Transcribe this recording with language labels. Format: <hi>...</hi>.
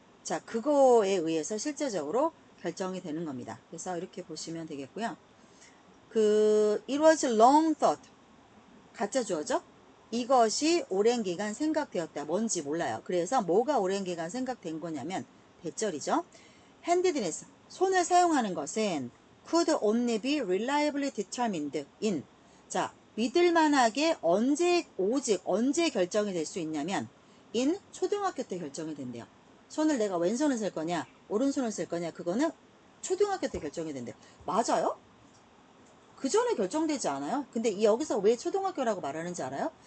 <ko>자, 그거에 의해서 실제적으로 결정이 되는 겁니다. 그래서 이렇게 보시면 되겠고요.</ko> <en>it was long thought.</en> <ko>가짜 주어죠? 이것이 오랜 기간 생각되었다. 뭔지 몰라요. 그래서 뭐가 오랜 기간 생각된 거냐면 대절이죠.</ko> <en>handedness,</en> <ko>손을 사용하는 것은</ko> <en>could only be reliably determined in.</en> <ko>자, 믿을만하게 오직 언제 결정이 될 수 있냐면 in 초등학교 때 결정이 된대요. 손을 내가 왼손을 쓸 거냐 오른손을 쓸 거냐 그거는 초등학교 때 결정이 된대요. 맞아요? 그 전에 결정되지 않아요? 근데 여기서 왜 초등학교라고 말하는지 알아요?</ko>